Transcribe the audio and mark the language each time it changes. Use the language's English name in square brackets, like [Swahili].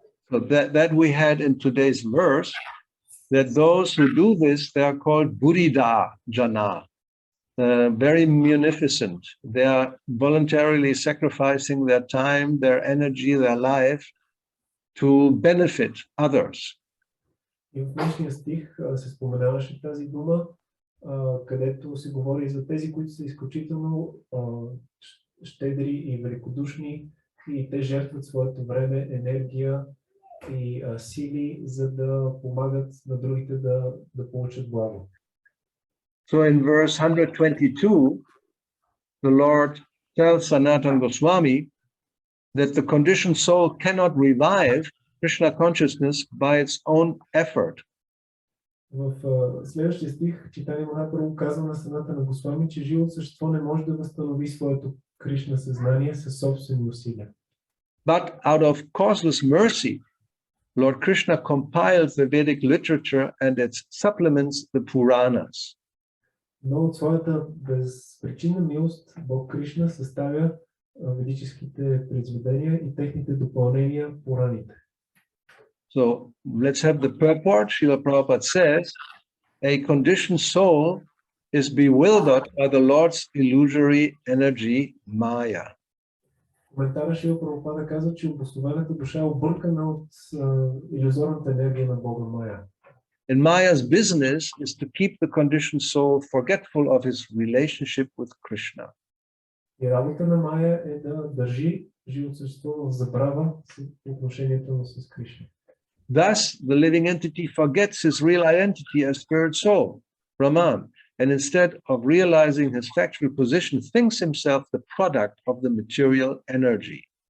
[English] So that we had in today's verse, that those who do this, they are called Buddhida Jana, very munificent. They are voluntarily sacrificing their time, their energy, their life to benefit others. [Bulgarian] И в днешния стих се споменаваше тази дума, където се говори за тези, които са изключително щедри и великодушни и те жертват своето време, енергия и сили, за да помагат на другите да получат благо. [English] So in verse 122, the Lord tells Sanatana Goswami that the conditioned soul cannot revive Krishna consciousness by its own effort. [Bulgarian] В следващия стих Чайтанья Махапрабху казва на Санатана Госвами, че живото същество не може да възстанови своето Кришна съзнание със собствени усилия. [English] But out of causeless mercy, Lord Krishna compiles the Vedic literature and it supplements the Puranas. [Bulgarian] Но от своята безпричинна милост Бог Кришна съставя ведическите произведения и техните допълнения Пураните. [English] So let's have the purport. Srila Prabhupada says, a conditioned soul is bewildered by the Lord's illusory energy, Maya. [Bulgarian] Коментара Шрила Прабхупада казва, че обособената душа е объркана от илюзорната енергия на Бога Мая. [English] And Maya's business is to keep the conditioned soul forgetful of his relationship with Krishna. [Bulgarian] И работа на Мая е да държи живото същество в забрава с отношението му с Кришна. [English] Thus, the living entity forgets his real identity as spirit soul, Brahman, and instead of realizing his factual position, thinks himself the product of the material energy.